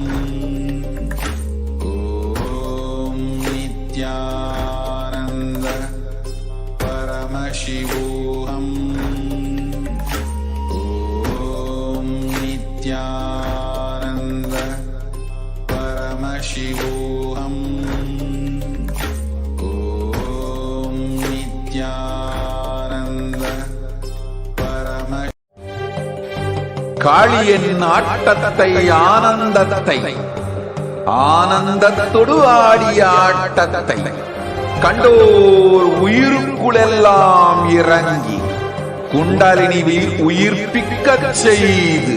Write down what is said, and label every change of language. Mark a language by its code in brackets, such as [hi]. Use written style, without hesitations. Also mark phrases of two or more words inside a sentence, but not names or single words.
[sa] ॐ नित्यानन्द परमशिवोऽहम्. ॐ नित्यानन्द परमशिवोऽहम्. ॐ नित्यानन्द [ta] காளியின் ஆட்டத்தை ஆனந்தத்தை ஆனந்தத்தொடு ஆடிய ஆட்டத்தை கண்டோர் உயிருக்குளெல்லாம் இறங்கி குண்டலினியில் உயிர்ப்பிக்கச் செய்து